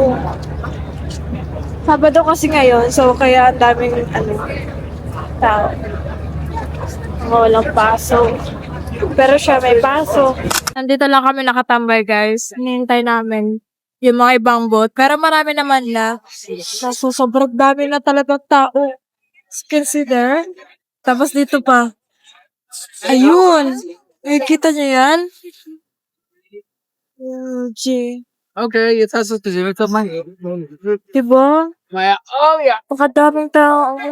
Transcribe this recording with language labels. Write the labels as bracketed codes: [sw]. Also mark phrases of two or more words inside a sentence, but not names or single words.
[tl] Sabado kasi ngayon, so kaya ang daming tao. Mga walang pasok. Pero siya may pasok. Nandito lang kami nakatambay, guys. Hinihintay namin yung mga ibang boat. Pero marami naman na. So, sobrang dami na talagang tao. [en] As you can see there. [tl] Tapos dito pa. Ayun! Ay, kita niyo yan? G. [de] Okay, jetzt hast du es gesehen. Jetzt mein. [tl] Diba? [de] Naja, oh ja. [tl] Pakadaming tao.